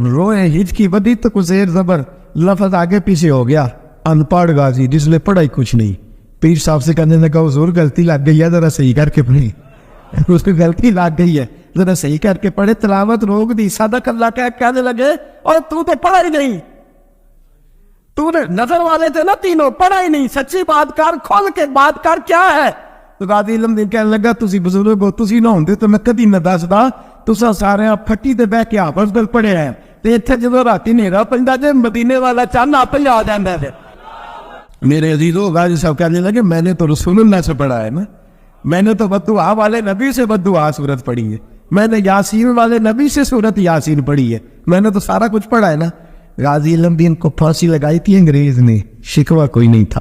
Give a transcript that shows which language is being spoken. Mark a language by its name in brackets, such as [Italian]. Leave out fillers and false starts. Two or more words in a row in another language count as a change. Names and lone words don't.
[Urdu] روئے ہچکی بدی تو کچھ زیر زبر لفظ آگے پیچھے ہو گیا، ان پڑھ غازی جس نے پڑھا ہی کچھ نہیں، پیر صاحب سے کہنے لگا حضور غلطی لگ گئی ہے ذرا صحیح کر کے پڑھیں، اس کی غلطی لگ گئی ہے ذرا صحیح کر کے پڑھے، تلاوت روک دی، صدق اللہ کہنے لگے اور تو پڑھا ہی نہیں، تو نے نظر والے تھے نا تینوں، پڑھا ہی نہیں، سچی بات کر، کھول کے بات کر، کیا ہے؟ [Punjabi] تو غازی علم دین کہنے لگا تسی بزرگ ہو، تسی نہ ہوندے تو میں کدی نہ دسدا، تساں سارے پھٹی تے بہ کے آپس گل پڑھے ہیں تے اتھے جدوں راتی نیرا پیندا جے مدینے والا چن آپ ہی آ جاندا ہے۔ [Urdu] میرے عزیزو غازی صاحب کہنے لگے میں نے تو رسول اللہ سے پڑھا ہے نا، میں نے تو بددعا والے نبی سے بددعا سورت پڑھی ہے، میں نے یاسین والے نبی سے سورت یاسین پڑھی ہے، میں نے تو سارا کچھ پڑھا ہے نا۔ غازی علم دین کو پھانسی لگائی تھی انگریز نے، شکوہ کوئی نہیں تھا۔